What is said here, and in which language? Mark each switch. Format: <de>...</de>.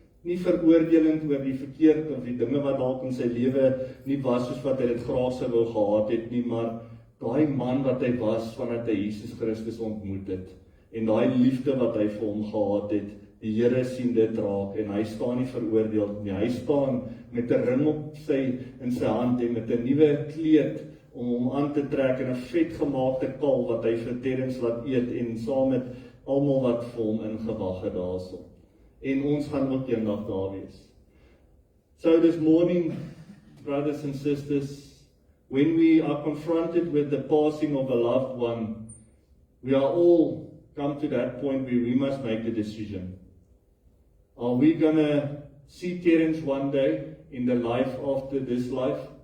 <af>Nie veroordelend oor die verkeerd of die dinge wat dalk in sy lewe nie was soos wat hy dit graag sou wou gehad het nie, maar daai man wat hy was vandat hy Jesus Christus ontmoet het en daai liefde wat hy vir hom gehad het, die Here sien dit raak en hy staan nie veroordeel nie. Hy staan met 'n ring in sy hand en met 'n nuwe kleed om hom aan te trek en 'n vetgemaakte kal wat hy vir Terrence laat eet en saam met almal wat vir hom ingewag het daarso. En ons gaan ook eendag daar wees.</af> <en>So this morning, brothers and sisters, when we are confronted with the passing of a loved one, we are all come to that point where we must make a decision. Are we going to see Terrence one day in the life after this life?</en>